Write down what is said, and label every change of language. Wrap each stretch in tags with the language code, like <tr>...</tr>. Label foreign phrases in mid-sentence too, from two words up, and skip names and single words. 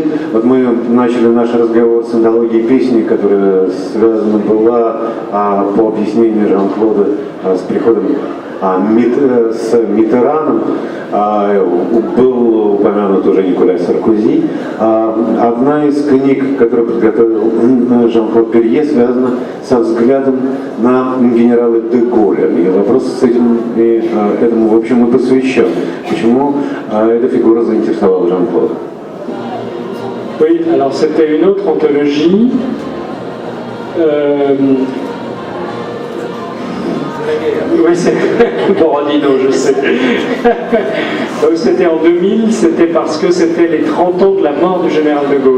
<ru>Вот мы начали наш разговор с антологией песни, которая связана была по объяснению Жан-Клода с приходом с Миттераном, был упомянут уже Николя Саркози. Одна из книг, которую подготовил Жан-Клод Перье, связана со взглядом на генерала де Голля. И вопрос с этим, этому, в общем, и посвящен. Почему эта фигура заинтересовала Жан-Клода?</ru> <fr>Oui, alors c'était une autre anthologie. Oui, c'est Borodino, je sais. Donc c'était en 2000, c'était parce que c'était les 30 ans de la mort du général de Gaulle.</fr>